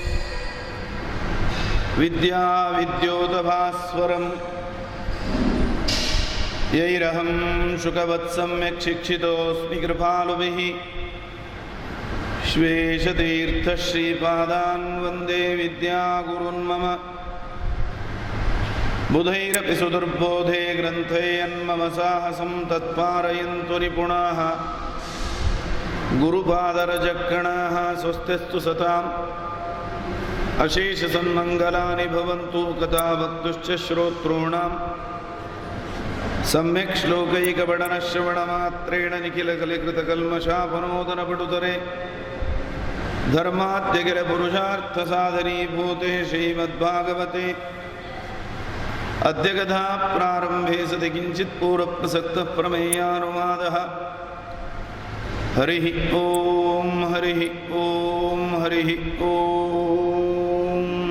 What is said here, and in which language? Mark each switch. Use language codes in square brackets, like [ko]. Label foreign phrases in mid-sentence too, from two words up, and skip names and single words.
[sa] ವಿದ್ಯಾವಿದ್ಯೋತಭಾಸ್ವರಂ ಯೈರಹಂ ಶುಕವತ್ಸಮ್ಯಕ್ ಶಿಕ್ಷಿತೋಸ್ಮಿ ಕೃಪಾಲುಭಿಃ ಶ್ವೇಷತೀರ್ಥಶ್ರೀಪಾದಾನ್ ವಂದೇ ವಿದ್ಯಾಗುರುನ್ ಮಮ ಬುಧೈರಪಿ ಸುದುರ್ಬೋಧೆ ಗ್ರಂಥೇಯನ್ಮಮ ಸಾಹಸಂ ತತ್ಪಾರಯಂತು ನಿಪುಣಾಃ ಗುರುಪಾದರಜಕ್ಕಣಾಃ ಸ್ವಸ್ತಿಸ್ತು ಸತಾಂ ಅಶೇಷಸನ್ಮಂಗಲಾನಿ ಭವಂತು ಕಥಾವಕ್ತುಶ್ಚ ಶ್ರೋತॄಣಾಂ ಸಮ್ಯಕ್ ಶ್ಲೋಕೈಕಪಠನಶ್ರವಣಮಾತ್ರೇಣ ನಿಖಿಲಕಲಿಕೃತಕಲ್ಮಷಾಪನೋದನಪಟುತರೆ ಧರ್ಮಾದ್ಯಗಿರಪುರುಷಾರ್ಥಸಾಧನೀಭೂತೆ ಶ್ರೀಮದ್ಭಾಗವತೆ ಅದ್ಯ ಕಥಾ ಪ್ರಾರಂಭೆ ಸತಿ ಕಿಂಚಿತ್ ಪೂರ್ವಪ್ರಸಕ್ತಃ ಪ್ರಮೇಯಾನುವಾದಃ ಹರಿಃ ಓಂ ಹರಿಃ ಓಂ ಹರಿಃ ಓಂ.